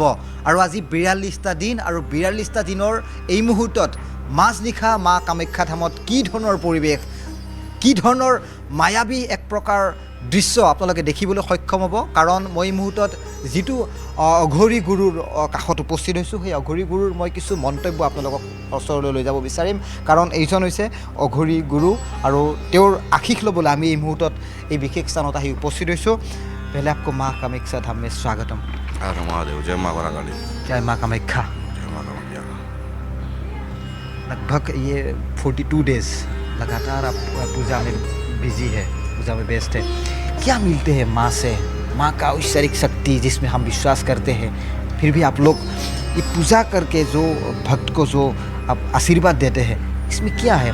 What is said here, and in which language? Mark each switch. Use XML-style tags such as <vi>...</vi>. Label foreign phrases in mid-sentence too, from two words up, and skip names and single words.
<as>আৰু আজি ৪২টা দিন, আৰু ৪২টা দিনৰ এই মুহূৰ্তত মাজনিশা মা কামাখ্যা ধামত কি ধৰণৰ পৰিৱেশ, কি ধৰণৰ মায়াবী এক প্ৰকাৰ দৃশ্য আপোনালোকে দেখিবলৈ সক্ষম হ'ব। কাৰণ মই এই মুহূৰ্তত যিটো অঘৰী গুৰুৰ কাষত উপস্থিত হৈছোঁ, সেই অঘৰী গুৰুৰ মই কিছু মন্তব্য আপোনালোকক ওচৰলৈ লৈ যাব বিচাৰিম। কাৰণ এইজন হৈছে অঘৰী গুৰু, আৰু তেওঁৰ আশীষ ল'বলৈ আমি এই মুহূৰ্তত এই বিশেষ স্থানত আহি উপস্থিত হৈছোঁ।</as> <hi>पहले आपको माँ कामाख्या धाम में स्वागतम। महादेव, जय माँ काली, जय माँ कामाख्या। जय माँ कामाख्या। लगभग ये 42 डेज लगातार आप पूजा में बिजी है, पूजा में व्यस्त है। क्या मिलते हैं माँ से, माँ का ऐश्वरिक शक्ति जिसमें हम विश्वास करते हैं, फिर भी आप लोग ये पूजा करके जो भक्त को जो आप आशीर्वाद देते हैं, इसमें क्या है?</hi>